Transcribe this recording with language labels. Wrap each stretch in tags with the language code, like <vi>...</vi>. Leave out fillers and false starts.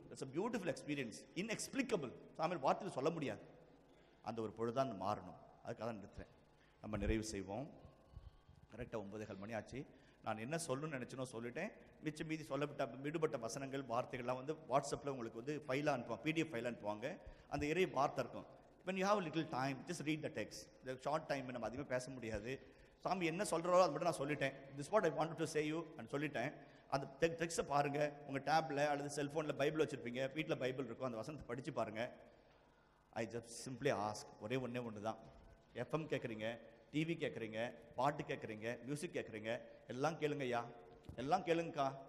<en>It's a beautiful experience, inexplicable.</en> <ta>சாமியில் வார்த்தையில் சொல்ல முடியாது. அந்த ஒரு பொழுதுதான் மாறணும். அதுக்காக தான் நிறுத்துறேன். நம்ம நிறைவு செய்வோம். கரெக்டாக 9:15 மணி ஆச்சு. நான் என்ன சொல்லணும்னு நினச்சினோ சொல்லிட்டேன். மிச்சம் மீதி விடுபட்ட வசனங்கள் வார்த்தைகள்லாம் வந்து வாட்ஸ்அப்பில் உங்களுக்கு வந்து ஃபைலாக அனுப்புவாங்க, PDF ஃபைலாக அனுப்புவாங்க. அந்த இறை வார்த்தை இருக்கும்.</ta> <en>when you have a little time, just read the text. the short time</en> <ta>நம்ம அதிகமாக பேச முடியாது. சாமி என்ன சொல்கிறோ அது மட்டும் நான் சொல்லிட்டேன்.</ta> <en>this what I wanted to say you and</en> <ta>சொல்லிட்டேன். அந்த டெக்ஸ்ட்டை பாருங்கள், உங்கள் டேப்பில் அல்லது செல்ஃபோனில் பைபிள் வச்சுருப்பீங்க, வீட்டில் பைபிள் இருக்கும், அந்த வசனத்தை படித்து பாருங்கள்.</ta> <en>I just simply ask,</en> <ta>ஒன்று தான். FM கேட்குறீங்க, டிவி கேட்குறீங்க, பாட்டு கேட்குறீங்க, மியூசிக் கேட்குறீங்க, எல்லாம் கேளுங்க ஐயா, எல்லாம் கேளுங்கக்கா.</ta>